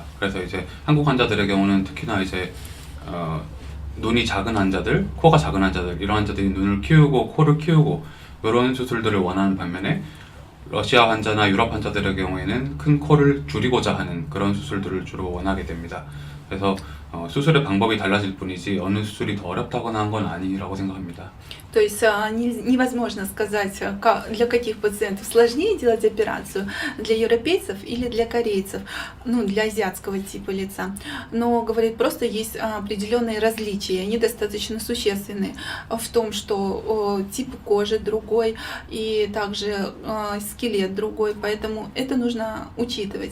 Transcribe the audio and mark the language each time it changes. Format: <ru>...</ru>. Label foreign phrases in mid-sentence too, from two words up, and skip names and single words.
<ko>그래서 이제 한국 환자들의 경우는 특히나 이제 눈이 작은 환자들, 코가 작은 환자들 이런 환자들이 눈을 키우고 코를 키우고 이런 수술들을 원하는 반면에 러시아 환자나 유럽 환자들의 경우에는 큰 코를 줄이고자 하는 그런 수술들을 주로 원하게 됩니다. 그래서 수술의 방법이 달라질 뿐이지 어느 수술이 더 어렵다거나 한 건 아니라고 생각합니다.</ko> <ru>То есть невозможно сказать, для каких пациентов сложнее делать операцию, для европейцев или для корейцев, ну, для азиатского типа лица. Но, говорит, просто есть определенные различия, они достаточно существенны в том, что тип кожи другой и также скелет другой, поэтому это нужно учитывать.</ru>